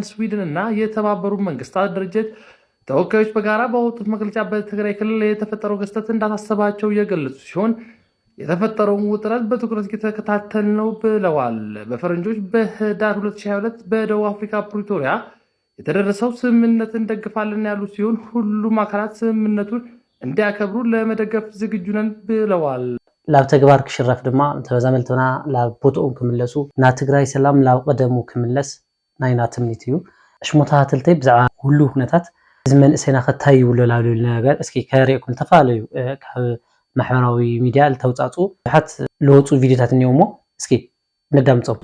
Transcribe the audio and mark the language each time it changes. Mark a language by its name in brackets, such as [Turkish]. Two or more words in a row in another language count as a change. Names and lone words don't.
[Amharic] ስዊድን እና የተባበሩት መንግስታት ድርጅት ተወካዮች በጋራ ባወጡት መግለጫ በትግራይ ክልል የተፈጠረው ክስተት እንዳሳሰባቸው የገለጹ ሲሆን የተፈጠረውን ውጥረት በትኩረት እየተከታተል ነው ብለዋል። በፈረንጆች በህዳር 2022 በደቡብ አፍሪካ ፕሪቶሪያ የተደረሰው ስምምነት እንደግፋለን ያሉ ሲሆን ሁሉም አካላት ስምምነቱን እንዲያከብሩ ለመደገፍ ዝግጁ ነን ብለዋል። [Tigrinya] ላብ ተግባር ክሽረፍ ድማ ተበዛመልተና ላብ ቦታኦም ክምለሱ ና ትግራይ ሰላም ላብ ቀደሙ ክምለስ ናይና ትምኒት እዩ። እሽሞታት ተልተይ ብዛዕባ ሁሉ ሁነታት ዝመንእሰይና ከታይ ይብሉ ላሉ ነገር እስኪ ከሪእኩም ተፋለዩ ካብ ማሕበራዊ ሚዲያ ልተውጻጹ ብዙሓት ለወጹ ቪዲዮታት እንየውሞ እስኪ ነዳምጾም።